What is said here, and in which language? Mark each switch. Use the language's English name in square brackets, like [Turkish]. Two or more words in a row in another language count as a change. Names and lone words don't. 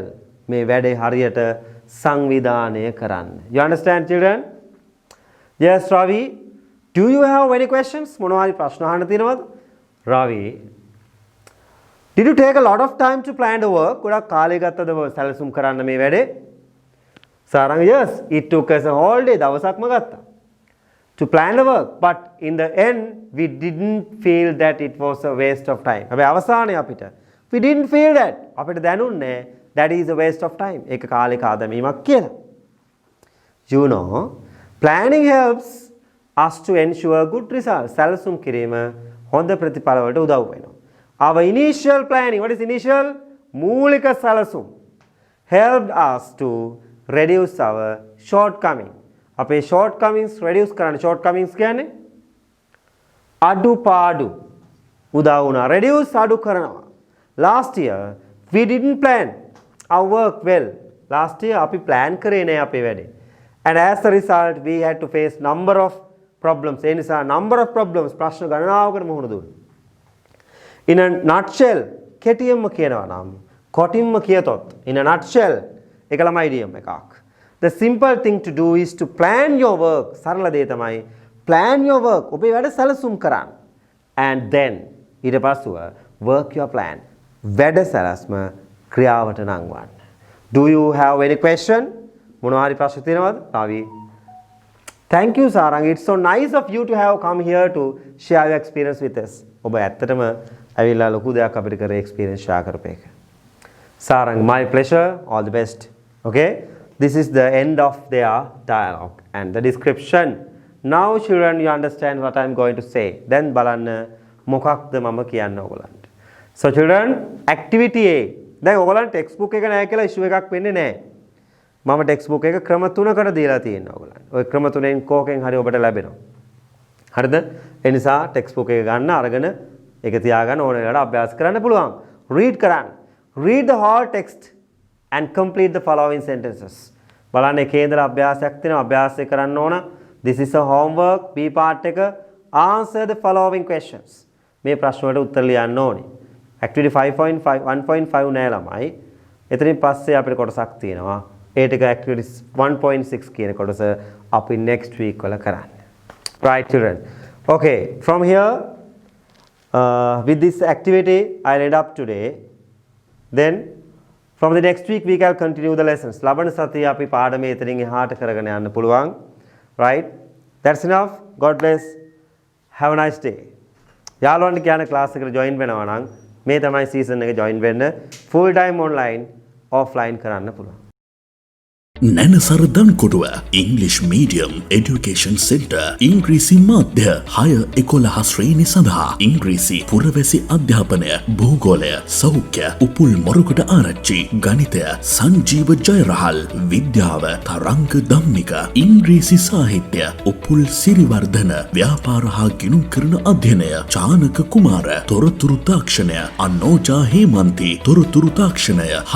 [Sinhala] මේ වැඩේ හරියට සංවිධානය කරන්න. [English] You understand children? Yes, Ravi. Do you have any questions? [Sinhala] මොනවා හරි ප්‍රශ්න අහන්න තියෙනවද? Ravi. [English] Did you take a lot of time to plan the work? [Sinhala] ගොඩක් කාලය ගත්තද සැලසුම් කරන්න මේ වැඩේ? [English] Sarang, yes, it took us a whole day. [Sinhala] දවසක්ම ගත්තා. [English] To plan the work, but in the end we didn't feel that it was a waste of time. [Sinhala] හැබැයි අවසානයේ අපිට [English] we didn't feel that. [Sinhala] අපිට දැනුන්නේ [English] that is a waste of time. [Sinhala] ඒක කාලයක ආදමීමක් කියලා. [English] You know, planning helps us to ensure good results. [Sinhala] සැලසුම් කිරීම හොඳ ප්‍රතිඵල වලට උදව් වෙනවා. [English] Our initial planning, what is initial? [Sinhala] මූලික සැලසුම් [English] helped us to reduce our shortcoming. [Sinhala] අපේ [English] shortcomings reduce [Sinhala] කරන්න. shortcomings කියන්නේ අඩුපාඩු උදා වුණා. reduce අඩු කරනවා. [English] Last year we didn't plan our work well. Last year [Sinhala] අපි plan කරේ නෑ අපේ වැඩේ. [English] And as a result we had to face number of problems. [Sinhala] ඒ නිසා [English] number of problems [Sinhala] ප්‍රශ්න ගණනාවකට මුහුණ දුන්නා. [English] In a nutshell [Sinhala] කෙටියෙන්ම කියනවා නම් කොටින්ම කියතොත් [English] in a nutshell [Sinhala] ඒක ළමයි idiom එකක්. [English] The simple thing to do is to plan your work. [Sinhala] සරල දේ තමයි [English] plan your work. [Sinhala] ඔබේ වැඩ සැලසුම් කරන්න. [English] And then [Sinhala] ඊට පස්සෙ [English] work your plan. [Sinhala] වැඩ සැලැස්ම ක්‍රියාවට නංවන්න. [English] Do you have any question? [Sinhala] මොනවා හරි ප්‍රශ්න තියෙනවද? [English] Ravi. Thank you Sarang. It's so nice of you to have come here to share your experience with us. [Sinhala] ඔබ ඇත්තටම ඇවිල්ලා ලොකු දෙයක් අපිට කරේ [English] experience share [Sinhala] කරපු එක. [English] Sarang, my pleasure. All the best. Okay? This is the end of their dialogue and the description. Now children, you understand what I am going to say. [Sinhala] Then බලන්න මොකක්ද මම කියන්න ඕගලන්ට. [English] So children, activity A. [Sinhala] දැන් ඕගලන්ට textbook එක නැහැ කියලා issue එකක් වෙන්නේ නැහැ. මම textbook එක ක්‍රම 3කට දීලා තියෙනවා ඕගලන්ට. ওই ක්‍රම 3ෙන් කෝකෙන් හරි ඔබට ලැබෙනවා. හරිද? ඒ නිසා textbook එක ගන්න අරගෙන ඒක තියාගන්න ඕන වෙලාවට අභ්‍යාස කරන්න පුළුවන්. read කරන්න. [English] Read the whole text and complete the following sentences. [Sinhala] බලන්න කේන්ද්‍ර අභ්‍යාසයක් තියෙනවා අභ්‍යාසය කරන්න ඕන. [English] This is a homework. B part එක answer the following questions. [Sinhala] මේ ප්‍රශ්න වලට උත්තර ලියන්න ඕනේ. Activity 5.5 1.5 නෑ ළමයි. එතනින් පස්සේ අපිට කොටසක් තියෙනවා. ඒ ටික activity 1.6 කියන කොටස අපි [English] next week [Sinhala] වල කරන්න. [English] Right children. Okay, from here with this activity I'll end up today. Then from the next week we can continue the lessons. [Sinhala] ලබන සතියේ අපි පාඩමේ එතනින් එහාට කරගෙන යන්න පුළුවන්. [English] Right? That's enough. God bless. Have a nice day. [Sinhala] යාළුවන්ට කියන ක්ලාස් එකට join වෙනවා නම් මේ තමයි season එක join වෙන්න. [English] Full time online offline [Sinhala] කරන්න පුළුවන්. නැනසර දන්කොටුව ඉංග්ලිෂ් මීඩියම් එඩියුකේෂන් සෙන්ටර් ඉංග්‍රීසි මාධ්‍ය 6-11 ශ්‍රේණි සඳහා ඉංග්‍රීසි පුරවැසි අධ්‍යාපනය භූගෝලය සෞඛ්‍ය උපුල් මොරොකට ආරච්චි ගණිතය සංජීව ජයරහල් විද්‍යාව තරංග ධම්මික ඉංග්‍රීසි සාහිත්‍ය උපුල් සිරිවර්ධන ව්‍යාපාර හා ගිණුම් කරන අධ්‍යයනය චානක කුමාර තොරතුරු තාක්ෂණය අනෝජා හේමන්ති තොරතුරු තාක්ෂණය